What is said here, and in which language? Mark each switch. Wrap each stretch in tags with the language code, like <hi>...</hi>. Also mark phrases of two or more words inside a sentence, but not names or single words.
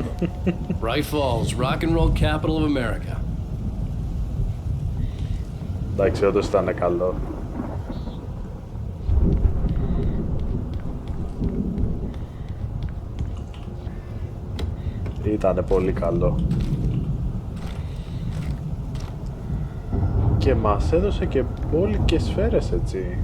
<en>Bright Falls, rock and roll capital of America.</en> <el>Εντάξει, όντως ήταν καλό. Ήτανε πολύ καλό. Και μας έδωσε και πόλη και σφαίρες, έτσι.</el>